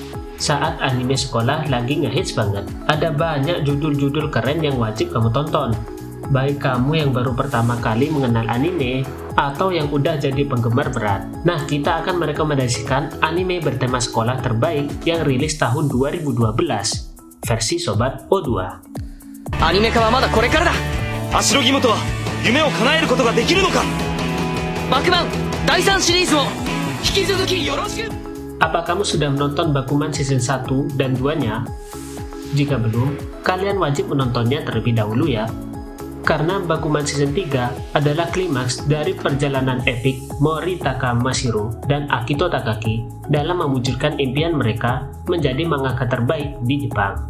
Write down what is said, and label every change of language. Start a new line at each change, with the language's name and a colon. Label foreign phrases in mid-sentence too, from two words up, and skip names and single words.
Indonesian: Saat anime sekolah lagi ngehits banget. Ada banyak judul-judul keren yang wajib kamu tonton. Baik kamu yang baru pertama kali mengenal anime, atau yang udah jadi penggemar berat. Nah, kita akan merekomendasikan anime bertema sekolah terbaik yang rilis tahun 2012, versi Sobat O2.
Japanese: アニメ化はまだこれからだ。足の義務とは夢を叶えることができるのか。バクマン第3シリーズを引き続きよろしく。
Indonesian: Apa kamu sudah menonton Bakuman Season 1 dan 2-nya? Jika belum, kalian wajib menontonnya terlebih dahulu ya. Karena Bakuman Season 3 adalah klimaks dari perjalanan epik Moritaka Mashiro dan Akito Takaki dalam mewujudkan impian mereka menjadi mangaka terbaik di Jepang.